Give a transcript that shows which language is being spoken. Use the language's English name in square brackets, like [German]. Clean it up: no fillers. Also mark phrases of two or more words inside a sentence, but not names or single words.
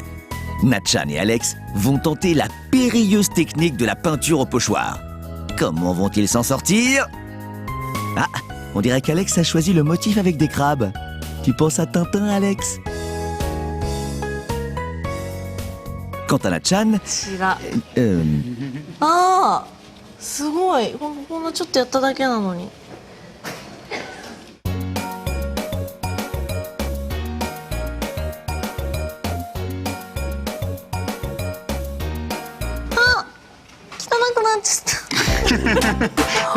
[French] Na-chan et Alex vont tenter la périlleuse technique de la peinture au pochoir. Comment vont-ils s'en sortir? Ah, on dirait qu'Alex a choisi le motif avec des crabes. Tu penses à Tintin, Alex? Quant à Na-chan, [Japanese] 違う。ああ、すごい。こんなちょっとやっただけなのに。あ、汚くなっちゃった。